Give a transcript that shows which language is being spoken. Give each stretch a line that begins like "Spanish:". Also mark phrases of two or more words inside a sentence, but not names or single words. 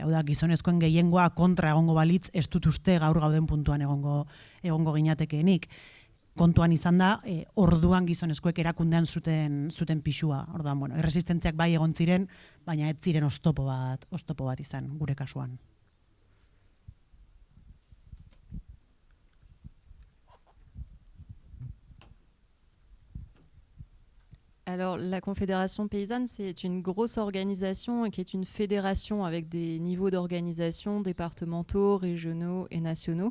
Basque: Hau da, gizonezkoen gehiengoa kontra egongo balitz, ez dut uste gaur gauden puntuan egongo ginatekeenik. Kontuan izan da, orduan gizonezkoek erakundean zuten pixua. Orduan, bueno, erresistentziak bai egon ziren, baina ez ziren oztopo bat izan, gure kasuan.
French: Alors, la Confédération paysanne, c'est une grosse organisation qui est une fédération avec des niveaux d'organisation départementaux, régionaux et nationaux.